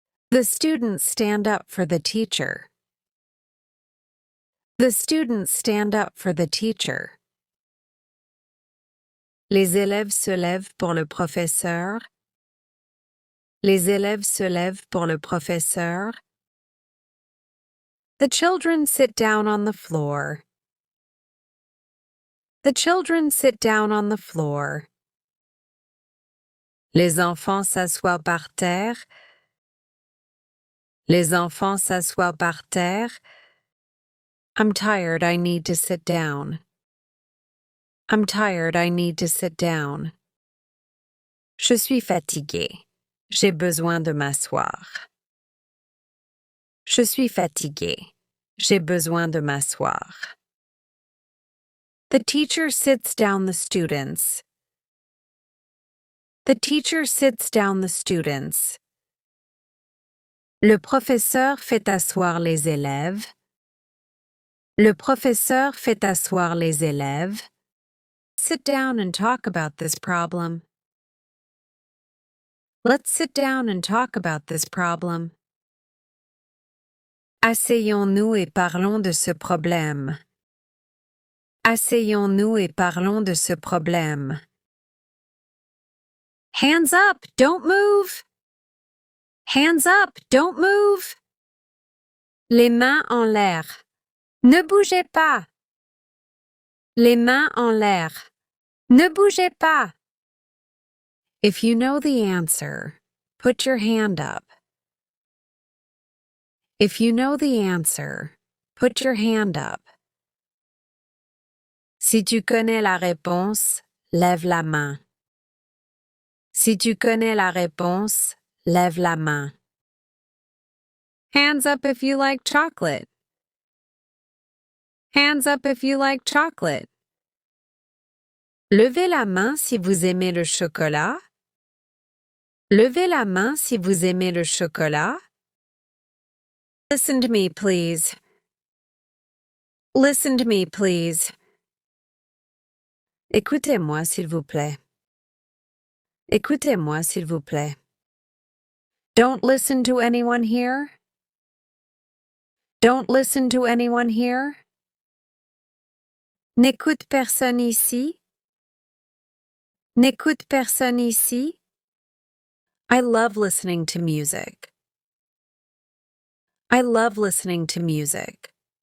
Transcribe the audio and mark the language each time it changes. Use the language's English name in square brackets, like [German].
[English] The students stand up for the teacher. The students stand up for the teacher. [French] Les élèves se lèvent pour le professeur. Les élèves se lèvent pour le professeur. [English] The children sit down on the floor. The children sit down on the floor. [French] Les enfants s'assoient par terre. Les enfants s'assoient par terre. [English] I'm tired, I need to sit down. I'm tired, I need to sit down. [French] Je suis fatigué. J'ai besoin de m'asseoir. Je suis fatigué. J'ai besoin de m'asseoir. [English] The teacher sits down the students. The teacher sits down the students. [French] Le professeur fait asseoir les élèves. Le professeur fait asseoir les élèves. [English] Sit down and talk about this problem. Let's sit down and talk about this problem. [French] Asseyons-nous et parlons de ce problème. Asseyons-nous et parlons de ce problème. [English] Hands up, don't move. Hands up, don't move. [French] Les mains en l'air. Ne bougez pas. Les mains en l'air. Ne bougez pas. [English] If you know the answer, put your hand up. If you know the answer, put your hand up. [French] Si tu connais la réponse, lève la main. Si tu connais la réponse, lève la main. [English] Hands up if you like chocolate. Hands up if you like chocolate. [French] Levez la main si vous aimez le chocolat. Levez la main si vous aimez le chocolat. [English] Listen to me, please. Listen to me, please. [French] Écoutez-moi, s'il vous plaît. Écoutez-moi, s'il vous plaît. [English] Don't listen to anyone here. Don't listen to anyone here. [French] N'écoute personne ici. N'écoute personne ici. [English] I love listening to music. I love listening to music.